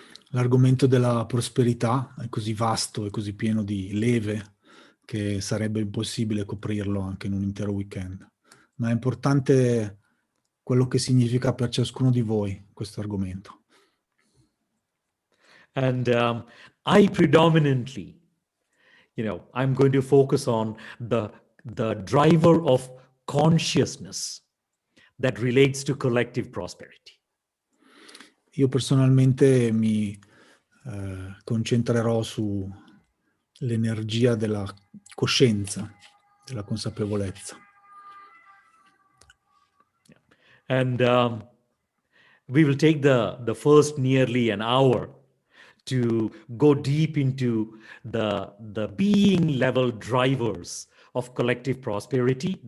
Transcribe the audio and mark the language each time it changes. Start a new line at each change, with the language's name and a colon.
Italian: L'argomento della prosperità è così vasto e così pieno di leve che sarebbe impossibile coprirlo anche in un intero weekend. Ma è importante quello che significa per ciascuno di voi questo argomento.
English: And I predominantly, I'm going to focus on the driver of consciousness that relates to collective prosperity.
Italian: Io personalmente mi concentrerò sull'energia della coscienza, della consapevolezza.
English: And we will take the first nearly an hour to go deep into the being level drivers of collective prosperity.